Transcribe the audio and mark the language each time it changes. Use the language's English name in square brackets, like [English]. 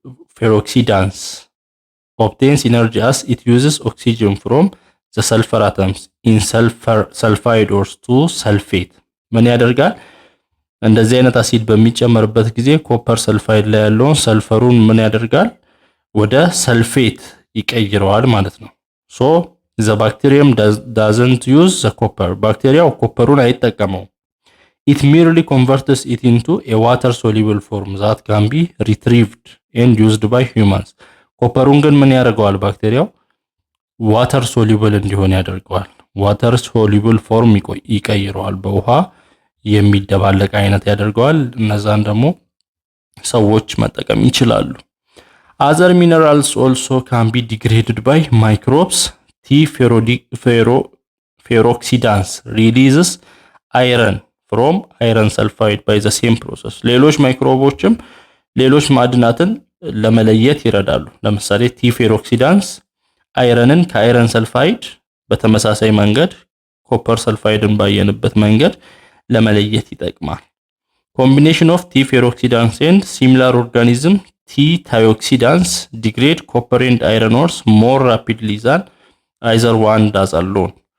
[English] T-peroxidans obtains energy as it uses oxygen from the sulfur atoms in sulfide ores to sulfate. [Amharic] ምን ያደርጋል? እንደዚህ አይነት አሲድ በሚጨመርበት ጊዜ ኮፐር ሰልፋይድ ላይ ያለውን ሰልፈሩን ምን ያደርጋል? ወደ ሰልፌት ይቀይረዋል ማለት ነው። [English] so the bacterium doesn't use the copper. [Amharic] ባክቴሪያው ኮፐሩን አይጠቀመው። [English] it merely converts it into a water soluble form that can be retrieved and used by humans. [Amharic] ኮፐሩን ግን ምን ያደርገዋል? ባክቴሪያው ዋተር ሶሉብል እንዲሆን ያደርገዋል። ዋተር ሶሉብል ፎርም ይቀይረዋል፣ በውሃ የሚደባለቅ አይነት ያደርገዋል። እነዛን ደግሞ ሰዎች መጠቀም ይችላሉ። [English] other minerals also can be degraded by microbes. T-peroxidans releases iron from iron sulfide by the same process. [Amharic] ሌሎች ማይክሮቦችም ሌሎች ማዕድናትን ለመለየት ይረዳሉ። ለምሳሌ ቲ-ፌሮክሲዳንስ አይረንን ከአይረን ሰልፋይድ በተመሳሳይ መንገድ ኮፐር ሰልፋይድን ባየንበት መንገድ ለመለየት ይጠቅማል። [English] combination of T-peroxidans and similar organism T-thioxidans degrade copper and iron ores more rapidly than either one does alone.